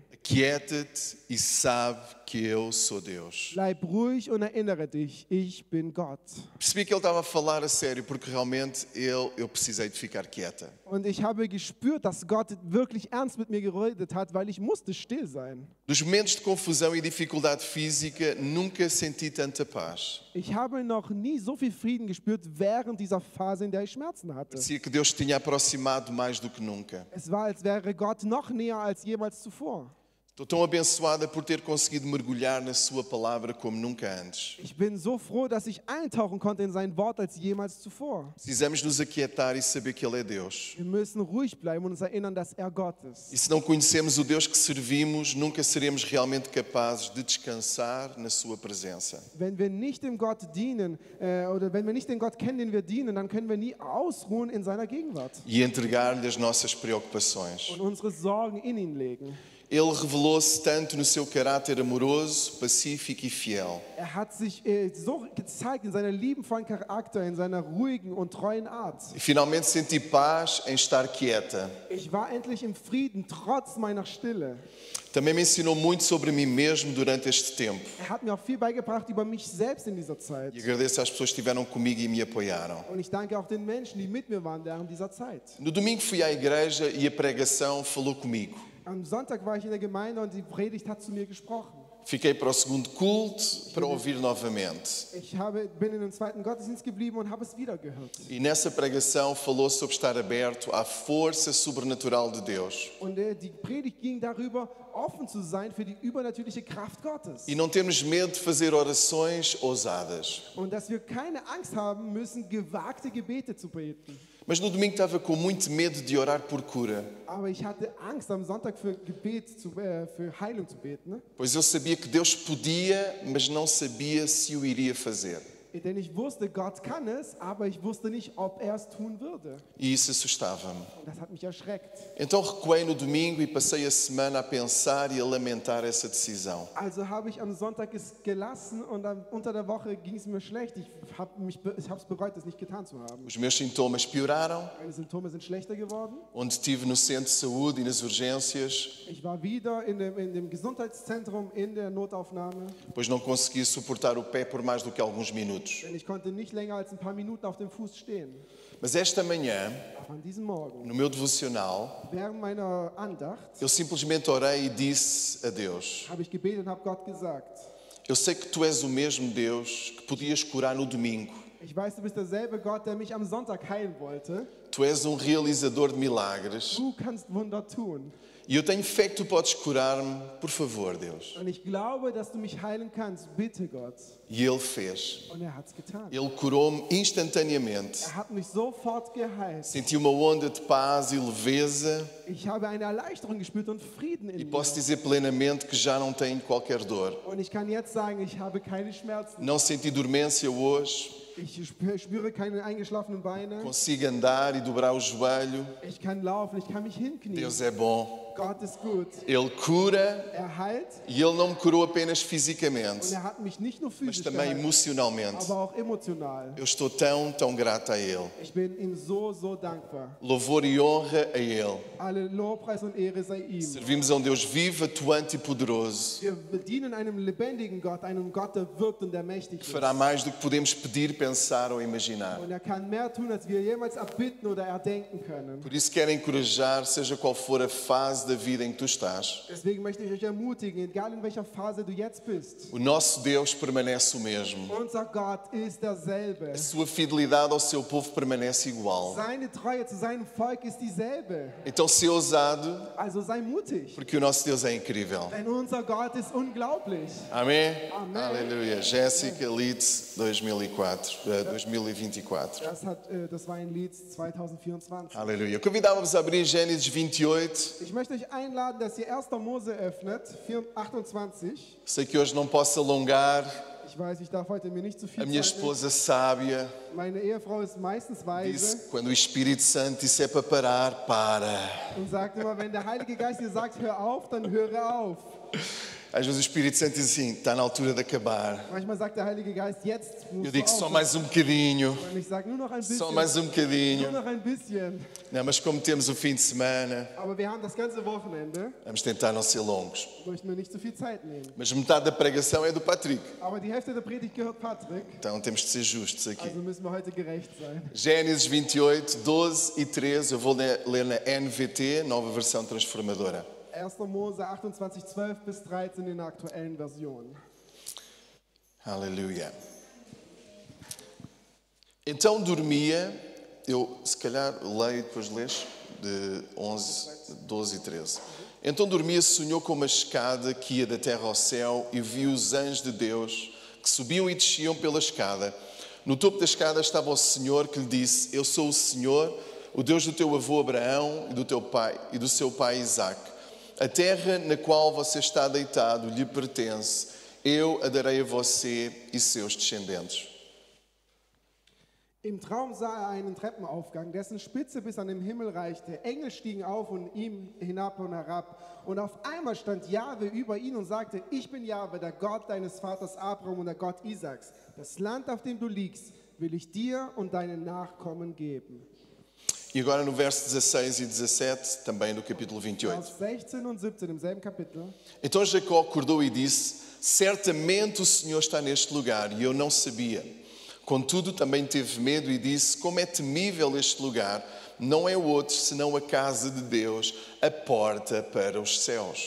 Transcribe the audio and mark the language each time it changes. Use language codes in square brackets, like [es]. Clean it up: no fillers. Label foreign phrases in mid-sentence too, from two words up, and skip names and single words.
[pt] Aquieta-te e sabe que eu sou Deus. [de] Bleib ruhig und erinnere dich, ich bin Gott. [pt] Percebi que ele estava a falar a sério, porque realmente eu precisei de ficar quieta. [de] Und ich habe gespürt, dass Gott wirklich ernst mit mir geredet hat, weil ich musste still sein. [pt] Nos momentos de confusão e dificuldade física, nunca senti tanta paz. [de] Ich habe noch nie so viel Frieden gespürt während dieser Phase, in der ich Schmerzen hatte. [pt] Parecia que Deus tinha aproximado mais do que nunca. [de] Es war, als wäre Gott noch näher als jemals zuvor. [pt] Estou tão abençoada por ter conseguido mergulhar na sua palavra como nunca antes. [de] Ich bin so froh, dass ich eintauchen konnte in sein Wort als jemals zuvor. [pt] Precisamos nos aquietar e saber que Ele é Deus. [de] Wir müssen ruhig bleiben und uns erinnern, dass er Gott ist. [pt] E se não conhecemos o Deus que servimos, nunca seremos realmente capazes de descansar na sua presença. [de] Wenn wir nicht dem Gott dienen oder wenn wir nicht den Gott kennen, den wir dienen, dann können wir nie ausruhen in seiner Gegenwart [pt] E entregar-lhe as nossas preocupações. [de] und unsere Sorgen in ihn legen. [pt] Ele revelou-se tanto no seu caráter amoroso, pacífico e fiel. [de] Er hat sich so gezeigt in seiner liebenvollen Charakter, in seiner ruhigen und treuen Art. [pt] E finalmente senti paz em estar quieta. [de] Ich war endlich im Frieden, trotz meiner Stille. [pt] Também me ensinou muito sobre mim mesmo durante este tempo. [de] Er hat mir auch viel beigebracht über mich selbst in dieser Zeit. [pt] E agradeço às pessoas que estiveram comigo e me apoiaram. [de] Und ich danke auch den Menschen, die mit mir waren während dieser Zeit. [pt] No domingo fui à igreja e a pregação falou comigo. [de] Am Sonntag war ich in der Gemeinde und die Predigt hat zu mir gesprochen. [pt] Fiquei para o segundo culto para ouvir novamente. [de] Ich bin in den zweiten Gottesdienst geblieben und habe es wieder gehört. [pt] E nessa pregação falou sobre estar aberto à força sobrenatural de Deus. [de] Und die Predigt ging darüber, offen zu sein für die übernatürliche Kraft Gottes. [pt] E não termos medo de fazer orações ousadas. [de] Und dass wir keine Angst haben müssen, gewagte Gebete zu beten. [pt] Mas no domingo estava com muito medo de orar por cura, [de] Aber ich hatte Angst, am Sonntag für für Heilung zu beten. [pt] Ne? pois eu sabia que Deus podia, mas não sabia se o iria fazer. [de] Denn ich wusste, Gott kann es, aber ich wusste nicht, ob er es tun würde. [pt] E isso assustava-me. [de] Und das hat mich erschreckt. [pt] Então recuei no domingo e passei a semana a pensar e a lamentar essa decisão. [de] Also habe ich am Sonntag es gelassen und unter der Woche ging es mir schlecht. Ich habe es bereut, es nicht getan zu haben. [pt] Os meus sintomas pioraram, [de] Meine Symptome sind schlechter geworden. [pt] onde estive no centro de saúde e nas urgências, [de] Ich war wieder in dem Gesundheitszentrum in der Notaufnahme, [pt] pois não conseguia suportar o pé por mais do que alguns minutos. [de] denn ich konnte nicht länger als ein paar Minuten auf dem Fuß stehen. [pt] Mas esta manhã, [de] Aber an diesem Morgen, [pt] no meu devocional, [de] während meiner Andacht, [pt] eu simplesmente orei e disse a Deus: [de] habe ich gebetet und habe Gott gesagt, [pt] eu sei que tu és o mesmo Deus que podias curar no domingo. [de] ich weiß, du bist derselbe Gott, der mich am Sonntag heilen wollte. [pt] Tu és realizador de milagres. [de] Du kannst Wunder tun. [pt] E eu tenho fé que tu podes curar-me, por favor, Deus. [de] Und ich glaube, dass du mich heilen kannst. Bitte, Gott. [pt] E Ele fez. [de] Und er hat es getan. [pt] Ele curou-me instantaneamente. [de] Er hat mich sofort geheilt. [pt] Senti uma onda de paz e leveza [de] Ich habe eine Erleichterung gespürt und Frieden in [pt] e [de] mir. [pt] posso dizer plenamente que já não tenho qualquer dor. [de] Und ich kann jetzt sagen, ich habe keine Schmerzen. [pt] Não senti dormência hoje. [de] Ich spüre keine eingeschlafenen Beine. [pt] Consigo andar e dobrar o joelho. [de] Ich kann laufen, ich kann mich hinknien. [pt] Deus é bom. [de] Gott ist gut. [pt] Ele cura [de] Er heilt [pt] e Ele não me curou apenas [de] und [pt] fisicamente, [de] er hat mich nicht nur [pt] mas [de] physisch [pt] também [de] geheilt, [pt] emocionalmente. [de] aber auch emotional. [pt] Eu estou tão grata a Ele. [de] Ich bin ihm so dankbar. [pt] Louvor e honra a Ele. [de] Alle Lobpreis und Ehre sei ihm. [pt] Servimos a um Deus vivo, atuante e poderoso, [de] Wir bedienen einem lebendigen Gott, einem Gott, der wirkt und der mächtig [pt] que [de] ist. [pt] fará mais do que podemos pedir, pensar ou imaginar. [de] Und er kann mehr tun, als wir jemals erbitten oder erdenken können. [pt] Por isso quero encorajar, seja qual for a fase da vida em que tu estás. [de] Deswegen möchte ich euch ermutigen, egal in welcher Phase du jetzt bist. [pt] O nosso Deus permanece o mesmo. [de] Unser Gott ist derselbe. [pt] A sua fidelidade ao seu povo permanece igual. [de] Seine Treue zu seinem Volk ist dieselbe. [pt] Então ser ousado, [de] Also sei mutig, [pt] porque o nosso Deus é incrível. [de] denn unser Gott ist unglaublich. [pt] Amém? Amém. Aleluia. Jéssica Leeds 2024. [de] Das war ein Lied 2024. [pt] Aleluia. Convidávamos a abrir Gênesis 28. [de] Ich möchte euch einladen, dass ihr 1. Mose öffnet, 28. [pt] Sei que hoje não posso alongar, [de] Ich weiß, ich darf heute mir nicht zu viel [pt] A minha [de] Zeit nehmen. [pt] esposa sábia [de] Meine Ehefrau ist meistens weise [pt] disse, quando o Espírito Santo disse é para parar, para. [de] und sagt immer, wenn der Heilige Geist dir sagt, hör auf, dann höre auf. [pt] Às vezes o Espírito Santo diz assim, está na altura de acabar. [de] Manchmal sagt der Heilige Geist, jetzt [pt] Eu [de] musst du [pt] digo, só [de] auf. [pt] mais bocadinho, [de] Und ich sage, nur noch ein bisschen. [pt] só mais bocadinho. [de] Nur noch ein bisschen. [pt] Não, mas como temos o fim de semana, [de] Aber wir haben das ganze Wochenende, [pt] vamos tentar não ser longos. [de] möchten wir nicht zu viel Zeit nehmen. [pt] Mas metade da pregação é do Patrick, [de] Aber die Hälfte der Predigt gehört Patrick, [pt] então temos de ser justos aqui. [de] also müssen wir heute gerecht sein. [pt] Gênesis 28, 12 e 13, eu vou ler na NVT, nova versão transformadora. [de] 1. Mose 28, 12 bis 13 in der aktuellen Version. [pt] Aleluia. Então dormia, eu se calhar leio e depois lês, de 11, 12 e 13. Então dormia, sonhou com uma escada que ia da terra ao céu e viu os anjos de Deus que subiam e desciam pela escada. No topo da escada estava o Senhor que lhe disse, eu sou o Senhor, o Deus do teu avô Abraão e do teu pai e do seu pai Isaque. A terra na qual você está deitado lhe pertence. Eu a darei a você e seus descendentes. [de] Im Traum sah einen Treppenaufgang, dessen Spitze bis an den Himmel reichte. Engel stiegen auf und ihm hinab und herab. Und auf einmal stand Jahwe über ihn und sagte, ich bin Jahwe, der Gott deines Vaters Abraham und der Gott Isaaks. Das Land, auf dem du liegst, will ich dir und deinen Nachkommen geben. [pt] E agora no verso 16 e 17, também do capítulo 28. [de] Vers 16 und 17 im selben Kapitel. [pt] Então Jacó acordou e disse, certamente o Senhor está neste lugar, e eu não sabia. Contudo, também teve medo e disse, como é temível este lugar, não é outro senão a casa de Deus, a porta para os céus.